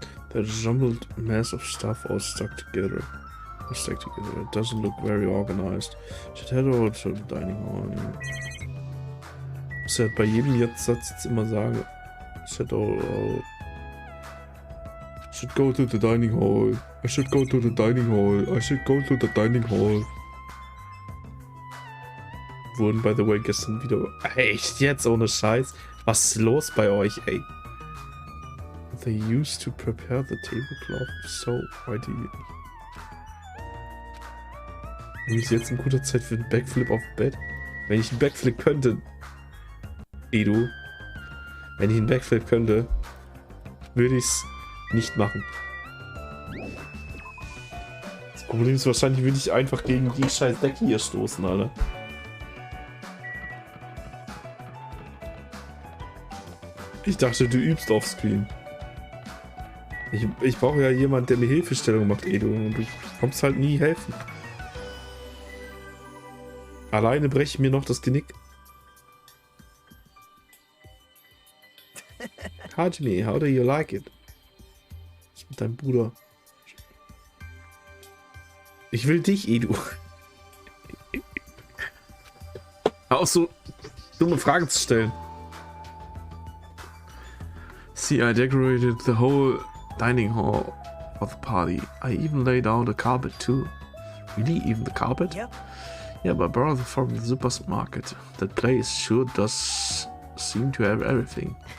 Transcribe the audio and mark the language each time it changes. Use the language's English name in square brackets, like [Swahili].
[English] The jumbled mass of stuff all stuck together. Let's stick together. It doesn't look very organized. Should head over to the dining hall. [German] Muss ja bei jedem Satz jetzt immer sagen. [English] Should go to the dining hall. I should go to the dining hall. I should go to the dining hall. [German] Wurden, by the way, gestern wieder... Echt jetzt? Ohne Scheiß? Was ist los bei euch, ey? [English] They used to prepare the tablecloth, so why do you... [German] Ist jetzt ein guter Zeit für einen Backflip auf dem Bett? Wenn ich einen Backflip könnte... Edu. Wenn ich einen Backflip könnte, würde ich es nicht machen. Das Problem ist wahrscheinlich, würde ich einfach gegen die scheiß Decke hier stoßen, Alter. Ich dachte, du übst offscreen. Ich brauche ja jemanden, der mir Hilfestellung macht, Edu. Und du kommst halt nie helfen. Alleine breche ich mir noch das Genick. [English] Hajime, how do you like it? [German] Was ist mit deinem Bruder? Ich will dich, Edu. Auch so dumme Fragen zu stellen. [English] See, I decorated the whole dining hall for the party. I even laid out a carpet too. Really? Even the carpet? Yep. Yeah, but I borrowed from the supermarket. That place sure does seem to have everything.